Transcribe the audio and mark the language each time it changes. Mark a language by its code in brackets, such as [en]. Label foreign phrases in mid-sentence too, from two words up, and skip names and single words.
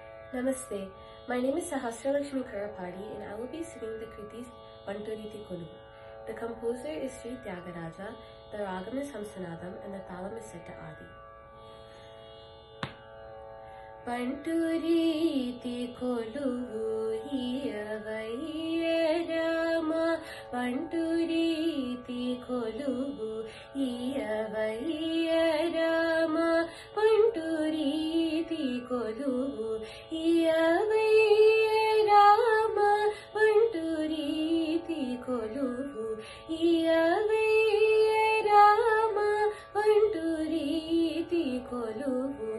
[en] Namaste. My name is Sahasralakshmi Karapadi and I will be singing the Kriti Panturiti Kolu. The composer is Sri Tyagaraja, the ragam is Hamsanadam and the talam is set to Adi. [te] బంటురీతి కొలువు ఈయవయ్య రామ బంటురీతి కొలువు ఈయవయ్య రామ బంటురీతి కొలువు ఈయవయ్య రామ బంటురీతి కొలువు ఈయవయ్య రామ బంటురీతి కొలువు